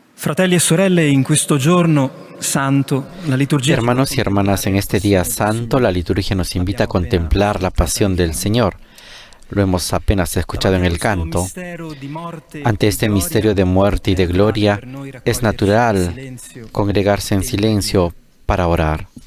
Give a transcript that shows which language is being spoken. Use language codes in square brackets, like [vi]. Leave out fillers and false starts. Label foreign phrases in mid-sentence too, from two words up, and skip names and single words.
[it] Fratelli e sorelle, in questo giorno santo, la liturgia... [es] Hermanos y hermanas, en este día santo, la liturgia nos invita a contemplar la pasión del Señor. Lo hemos apenas escuchado en el canto. Ante este misterio de muerte y de gloria, es natural congregarse en silencio para orar.